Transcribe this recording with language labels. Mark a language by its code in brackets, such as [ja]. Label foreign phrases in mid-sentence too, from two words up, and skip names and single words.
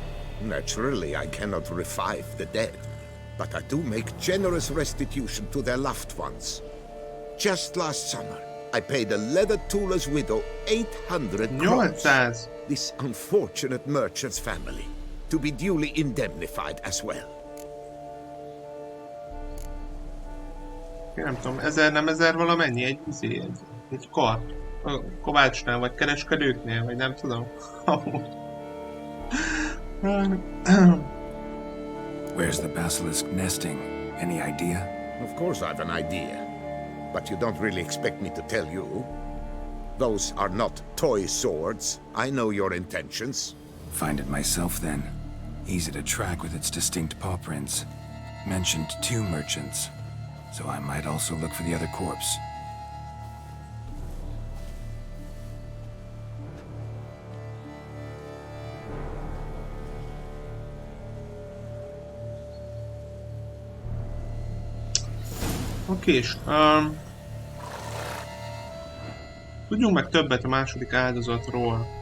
[en] Naturally, I cannot revive the dead, but I do make generous restitution to their loved ones. Just last summer, I paid a leather tooler's widow 800 crowns. This unfortunate merchant's family, to be duly indemnified as well. [hu] Nem tudom, 1000 nem 1000 valamennyi egy kart. A kovácsnál, vagy kereskedőknél, vagy nem tudom. [en] Where's the basilisk nesting? Any idea? Of course I've an idea, but you don't really expect me to tell you. Those are not toy swords. I know your intentions. Find it myself then. Easy to track with its distinct paw prints. Mentioned 2 merchants, so I might also look for the other corpse. [hu] Okés. Tudjunk meg többet a második áldozatról.